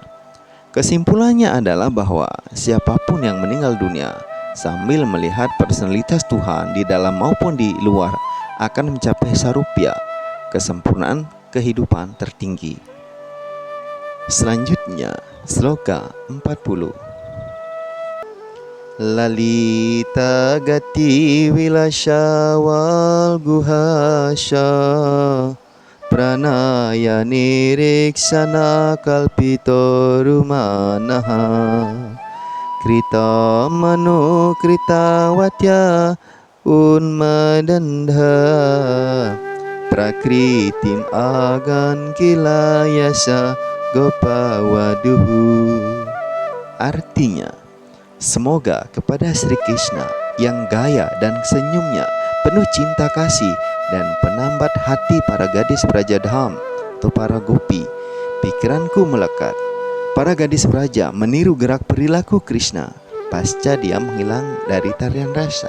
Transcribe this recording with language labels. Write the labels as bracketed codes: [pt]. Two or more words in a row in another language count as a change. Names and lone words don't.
[id] Kesimpulannya adalah bahwa siapapun yang meninggal dunia sambil melihat personalitas Tuhan di dalam maupun di luar akan mencapai sarupya, kesempurnaan kehidupan tertinggi. Selanjutnya, sloka 40. [sa] Lalita gati vilasya wal guhasya pranaya niriksana kalpito rumanaha krita manu krita watya unmadandha prakritim agan kilayasa gopawaduhu. [id] Artinya, semoga kepada Sri Krishna yang gaya dan senyumnya penuh cinta kasih dan penambat hati para gadis Brajadham atau para gopi, pikiranku melekat. Para gadis Braja meniru gerak perilaku Krishna pasca dia menghilang dari tarian rasa.